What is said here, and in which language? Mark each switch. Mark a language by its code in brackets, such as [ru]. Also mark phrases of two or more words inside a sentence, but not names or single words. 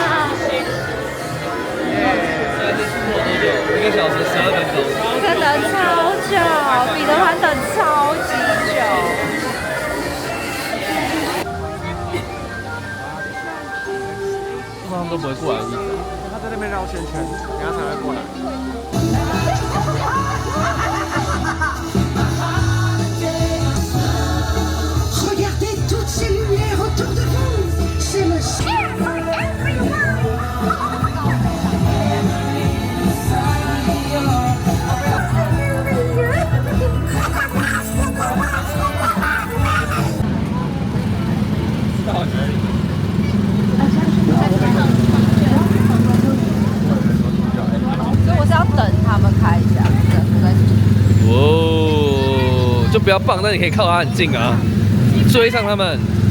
[zh] 现在是出国多久？1个小时12分钟。这个等超久，彼得潘等超级久。他们都不会过来的意思啊。他在那边绕圈圈，等下才会过来。 [fr] Regardez toutes ces lumières autour de vous. C'est le ciel [en] for everyone. [zh] 所以我是要等他们开一下，等再哦，就不要棒，但你可以靠它很近啊，追上他们。